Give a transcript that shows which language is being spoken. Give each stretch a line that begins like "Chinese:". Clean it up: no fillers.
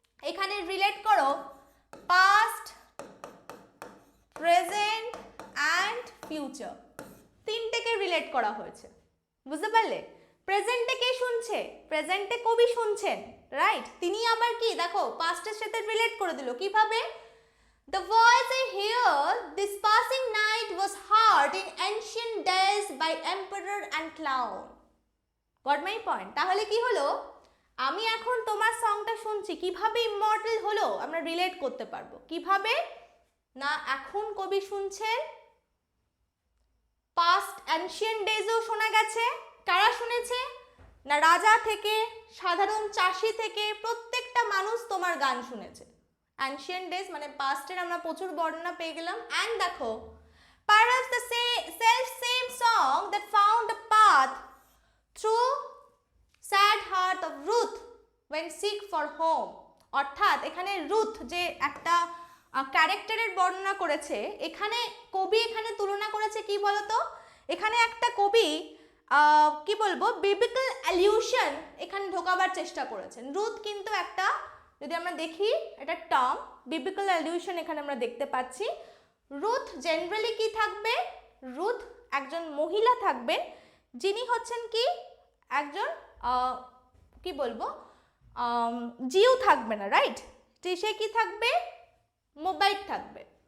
Bangla: এখানে রিলেট করো past, present and future, তিনটেকে relate করা হয়েছে, বুঝতে পারলে? প্রেজেন্টে কে শুনছে? প্রেজেন্টে কবি শুনছেন, রাইট? তিনি আবার কি দেখো পাস্টের সাথে রিলেট করে দিল কিভাবে?
English: The voice I hear this passing night was heard in ancient days by emperor and clown. Got my point?
Bangla: তাহলে কি হলো? আমি এখন তোমার সংটা শুনছি, কিভাবে ইমমর্টাল হলো আমরা রিলেট করতে পারবো। কিভাবে না, এখন কবি শুনছেন, পাস্ট অ্যানশিয়েন্ট ডেজেও শোনা গেছে। কারা শুনেছে? না রাজা থেকে সাধারণ চাষি থেকে প্রত্যেকটা মানুষ তোমার গান শুনেছে। অ্যানশিয়েন্ট ডেজ মানে পাস্টের আমরা প্রচুর বর্ণনা পেয়ে গেলাম। অ্যান্ড দেখো
English: perhaps the self same song that found a path through sad heart of Ruth when sick for home,
Bangla: অর্থাৎ এখানে রুথ যে একটা ক্যারেক্টারের বর্ণনা করেছে, এখানে কবি এখানে তুলনা করেছে কি বলতো? এখানে একটা কবি কি বলবো বিবলিক্যাল অ্যালিউশন এখানে ঢোকাবার চেষ্টা করেছেন। রুথ কিন্তু একটা, যদি আমরা দেখি এটা টার্ম, বিবলিক্যাল অ্যালিউশন এখানে আমরা দেখতে পাচ্ছি। রুথ জেনারেলি কি থাকবে? রুথ একজন মহিলা থাকবেন যিনি হচ্ছেন কি একজন কি বলবো জিউ থাকবে না, রাইট? সে কি থাকবে? মোবাইল থাকবে।